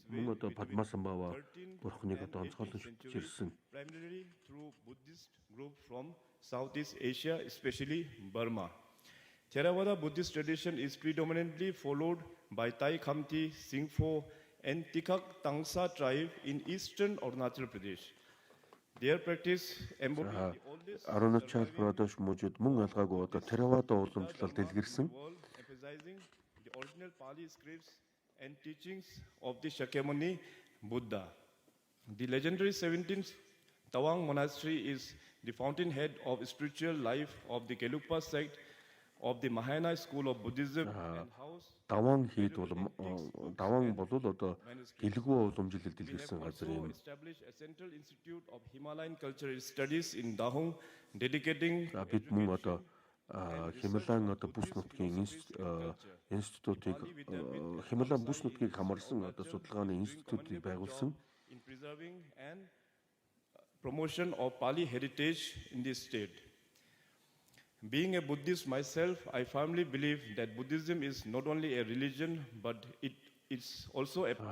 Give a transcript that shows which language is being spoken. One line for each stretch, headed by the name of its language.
Mongolian: Мөн одоо Падмасамбава Бурханыг одоо онцгойлон шүтж ирсэн.
English: Primarily through Buddhist group from Southeast Asia, especially Burma. Theravada Buddhist tradition is predominantly followed by Thai Khamti, Singpho, and Tikak Tangsa tribe in eastern Arunachal Pradesh. Their practice embodies the oldest
Mongolian: Arunachal Pradesh мужид мөн алгаагүй одоо Theravada уламжлал дэлгэрсэн.
English: Emphasizing the original Pali scripts and teachings of the Shakyamuni Buddha. The legendary 17th Tawang Monastery is the fountainhead of spiritual life of the Gelugpa sect of the Mahayana school of Buddhism and house
Mongolian: Даван хийд бол даван бол одоо гэлгүү уламжлал дэлгэрсэн газар юм.
English: established a central institute of Himalayan cultural studies in Dahong dedicating
Mongolian: бид мөн одоо Хямлан одоо бүс нутгийн институтыг Хямлан бүс нутгийг хамарсан одоо судалгааны институтыг байгуулсан.
English: In preserving and promotion of Pali heritage in this state. Being a Buddhist myself, I firmly believe that Buddhism is not only a religion, but it's also a